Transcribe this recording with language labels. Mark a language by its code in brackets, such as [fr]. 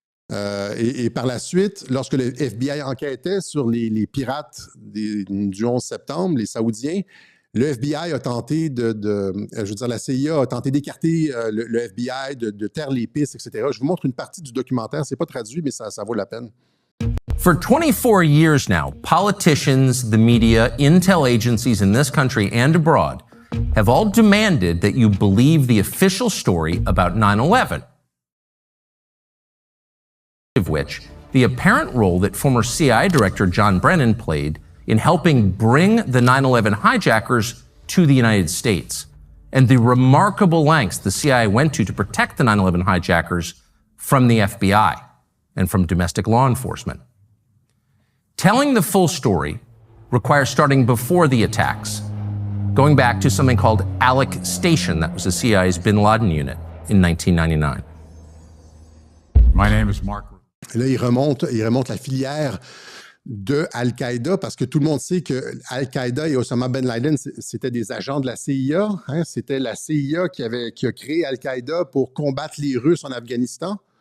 [fr] Et par la suite, lorsque le FBI enquêtait sur les pirates du 11 septembre, les Saoudiens, le FBI a tenté la CIA a tenté d'écarter le FBI, de taire les pistes, etc. Je vous montre une partie du documentaire. C'est pas traduit, mais ça vaut la peine. [en] For 24 years now, politicians, the media, intel agencies in this country and abroad have all demanded that you believe the official story about 9/11, of which the apparent role that former CIA Director John Brennan played in helping bring the 9/11 hijackers to the United States, and the remarkable lengths the CIA went to protect the 9/11 hijackers from the FBI and from domestic law enforcement. Telling the full story requires starting before the attacks, going back to something called Alec Station, that was the CIA's bin Laden unit in 1999. My name is Mark. [fr] Là, il remonte la filière de Al-Qaïda, parce que tout le monde sait que Al-Qaïda et Osama Ben Laden, c'était des agents de la CIA. Hein? C'était la CIA qui a créé Al-Qaïda pour combattre les Russes en Afghanistan.